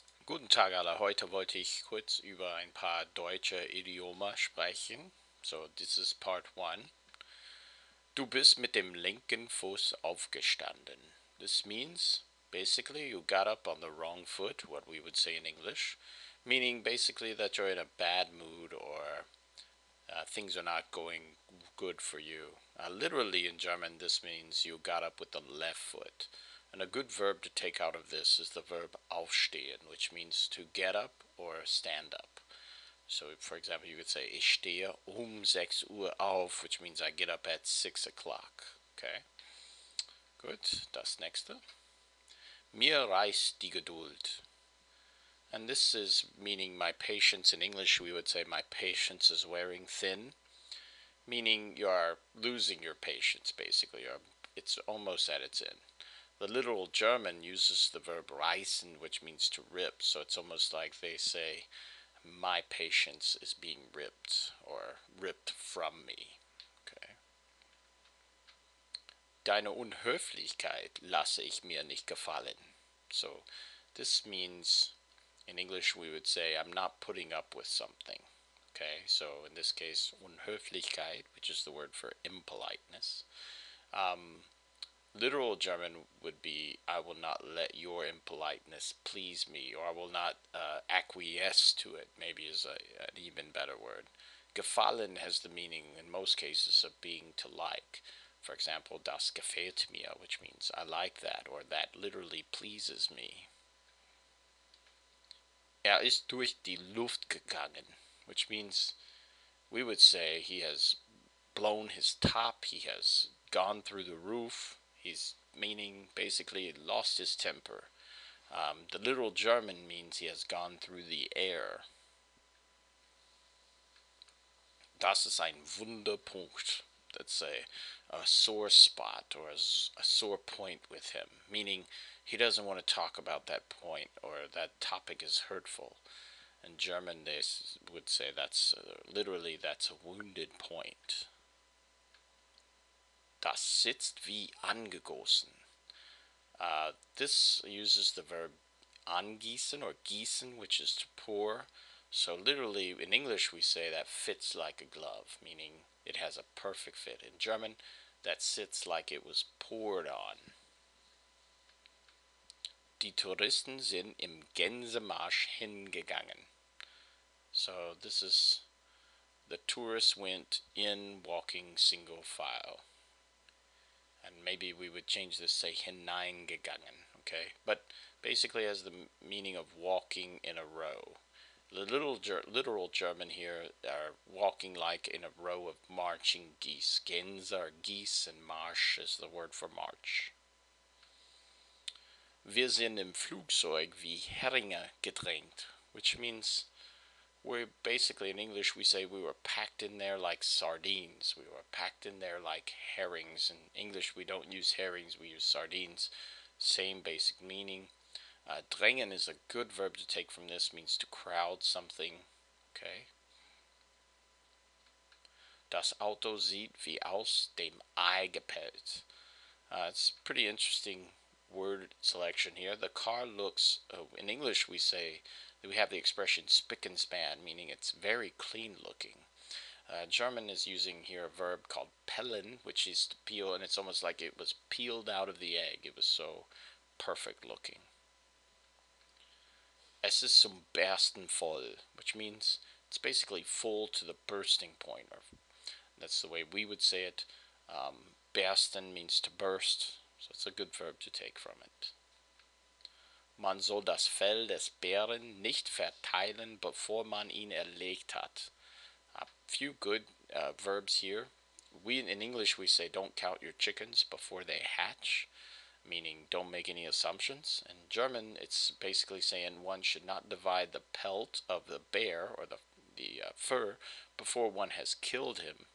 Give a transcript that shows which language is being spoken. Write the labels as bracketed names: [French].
[German] Guten Tag alle, heute wollte ich kurz über ein paar deutsche Idiome sprechen. [English] So, this is part one. [German] Du bist mit dem linken Fuß aufgestanden. [English] This means basically you got up on the wrong foot, what we would say in English, meaning basically that you're in a bad mood or things are not going good for you. Literally in German, this means you got up with the left foot. And a good verb to take out of this is the verb aufstehen, which means to get up or stand up. So, for example, you could say, [German] ich stehe 6 Uhr auf, [English] which means I get up at 6 o'clock. Okay, good. [German] Das nächste. Mir reicht die Geduld. [English] And this is meaning my patience. In English, we would say my patience is wearing thin, meaning you are losing your patience, basically. It's almost at its end. The literal German uses the verb reißen, which means to rip, so it's almost like they say, my patience is being ripped, or ripped from me. Okay. [German] Deine Unhöflichkeit lasse ich mir nicht gefallen. [English] So this means, in English we would say, I'm not putting up with something. Okay, so in this case, Unhöflichkeit, which is the word for impoliteness. Literal German would be, I will not let your impoliteness please me, or I will not acquiesce to it, maybe is an even better word. Gefallen has the meaning, in most cases, of being to like. For example, [German] das gefällt mir, [English] which means I like that, or that literally pleases me. [German] Ist durch die Luft gegangen, [English] which means we would say he has blown his top, he has gone through the roof, he's meaning basically lost his temper. The literal German means he has gone through the air. [German] Das ist ein Wunderpunkt. [English] That's a sore spot or a sore point with him, meaning he doesn't want to talk about that point or that topic is hurtful. In German, they would say that's literally that's a wounded point. [German] Das sitzt wie angegossen. [English] This uses the verb angießen or gießen, which is to pour. So literally in English we say that fits like a glove, meaning it has a perfect fit. In German, that sits like it was poured on. [German] Die Touristen sind im Gänsemarsch hingegangen. [English] So this is, the tourists went in walking single file. And maybe we would change this, say hineingegangen, okay? But basically has the meaning of walking in a row. The literal German here are walking like in a row of marching geese. Gänse are geese, and Marsch is the word for march. [German] Wir sind im Flugzeug wie Heringe gedrängt, [English] which means we're basically, in English we say we were packed in there like sardines. We were packed in there like herrings. In English we don't use herrings, we use sardines. Same basic meaning. Drängen is a good verb to take from this, means to crowd something. Okay. [German] Das Auto sieht wie aus dem Ei gepellt. [English] It's pretty interesting word selection here. The car looks, in English we say, we have the expression spick and span, meaning it's very clean looking. German is using here a verb called pellen, which is to peel, and it's almost like it was peeled out of the egg. It was so perfect looking. [German] Es ist zum Bersten voll, [English] which means it's basically full to the bursting point. Or that's the way we would say it. Bersten means to burst, so it's a good verb to take from it. [German] Man soll das Fell des Bären nicht verteilen, bevor man ihn erlegt hat. [English] A few good verbs here. In English we say don't count your chickens before they hatch, meaning don't make any assumptions. In German it's basically saying one should not divide the pelt of the bear or the fur before one has killed him.